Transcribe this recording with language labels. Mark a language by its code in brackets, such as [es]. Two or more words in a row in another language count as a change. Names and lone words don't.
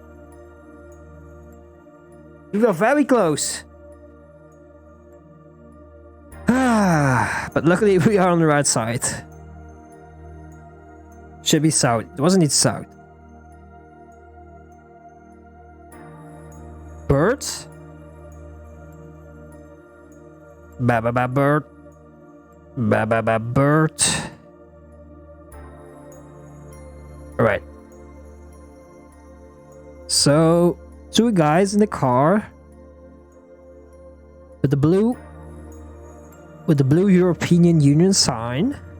[en] We were very close. But luckily we are on the right side. Should be south. It wasn't it south. Birds? Ba-ba-ba bird. Ba-ba-ba bird. Alright. So, two guys in the car. With the blue European Union sign.